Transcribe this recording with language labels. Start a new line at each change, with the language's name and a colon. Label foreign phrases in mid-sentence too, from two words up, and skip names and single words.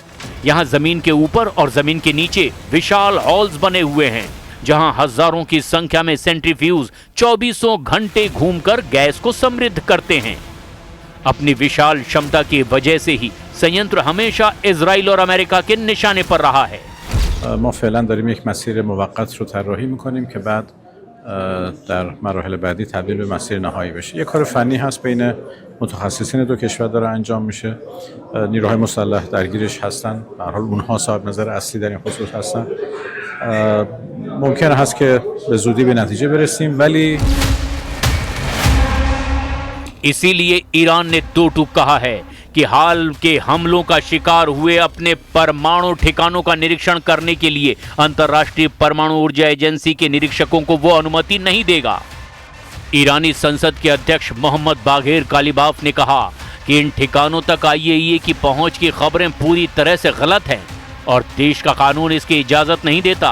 Hindi: यहाँ जमीन के ऊपर और जमीन के नीचे विशाल हॉल्स बने हुए हैं, जहां हजारों की संख्या में सेंट्रीफ्यूज 24 घंटे घूमकर गैस को समृद्ध करते हैं। अपनी विशाल क्षमता की वजह से ही संयंत्र हमेशा इजराइल और अमेरिका के निशाने पर रहा है।
Persian: ما فعلا داریم یک مسیر موقت رو طراحی می‌کنیم که بعد در مراحل بعدی تبدیل به مسیر نهایی بشه. یک کار فنی هست بین متخصصین دو کشور داره انجام میشه. نیروهای مسلح درگیرش هستن. به هر حال اونها صاحب نظر اصلی در این خصوص هستن. ممکن هست که به زودی به نتیجه برسیم، ولی
Hindi: इसीलिए ईरान ने दो टूक कहा है कि हाल के हमलों का शिकार हुए अपने परमाणु ठिकानों का निरीक्षण करने के लिए अंतर्राष्ट्रीय परमाणु ऊर्जा एजेंसी के निरीक्षकों को वो अनुमति नहीं देगा। ईरानी संसद के अध्यक्ष मोहम्मद बाघेर कालिबाफ ने कहा कि इन ठिकानों तक IAEA की पहुंच की खबरें पूरी तरह से गलत हैं और देश का कानून इसकी इजाजत नहीं देता।